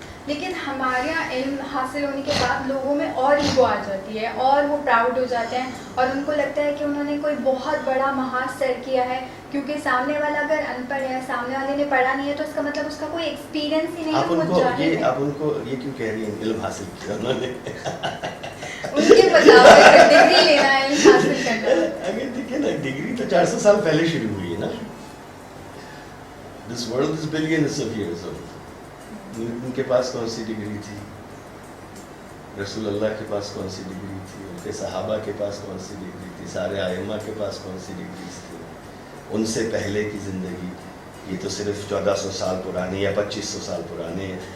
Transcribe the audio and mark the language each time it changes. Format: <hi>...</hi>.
<ur>لیکن ہمارے یہاں علم حاصل ہونے کے بعد لوگوں میں اور ایگو آ جاتی ہے اور وہ پراؤڈ ہو جاتے ہیں اور ان کو لگتا ہے کہ انہوں نے کوئی بہت بڑا محاذ سر کیا ہے, کیونکہ سامنے والا اگر ان پڑھ ہے, سامنے والے نے پڑھا نہیں ہے, تو اس کا مطلب اس کا کوئی ایکسپیرینس ہی نہیں ہے. آپ ان کو یہ کیوں کہہ رہی ہیں علم حاصل کیا انہوں نے؟ ان کے مطابق ڈگری لینا ہے, علم حاصل کرنا ہے. اگر دیکھیں نا, ڈگری تو 400 سال پہلے شروع ہوئی ہے نا.</ur> <en>This world is billions of years old.</en> <ur>ان کے پاس کون سی ڈگری تھی؟ رسول اللہ کے پاس کون سی ڈگری تھی؟ ان کے صحابہ کے پاس کون سی ڈگری تھی؟ سارے ائمہ کے پاس کون سی ڈگریز تھی؟ ان سے پہلے کی زندگی یہ تو صرف 1400 سال پرانے یا 2500 سال پرانے.</ur>